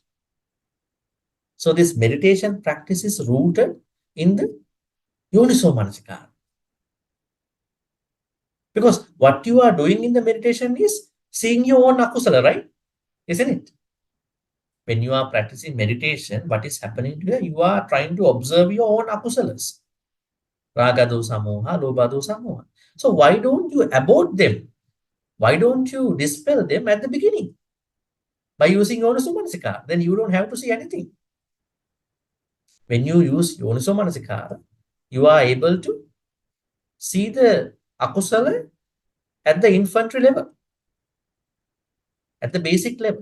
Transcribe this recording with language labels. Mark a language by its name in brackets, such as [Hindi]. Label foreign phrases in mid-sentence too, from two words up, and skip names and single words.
[English] So this meditation practice is rooted in the [Pali] Yoniso Manasikara. [English] Because what you are doing in the meditation is seeing your own akusala, right? Isn't it? When you are practicing meditation, what is happening here? You are trying to observe your own akusalas. [Pali] Raga dosa moha, lobha dosa moha. [English] So why don't you abort them? Why don't you dispel them at the beginning? By using [Pali] Yoniso Manasikara, [English] then you don't have to see anything. When you use [Pali] Yoniso Manasikara, [English] you are able to see the akusala at the infantry level, at the basic level.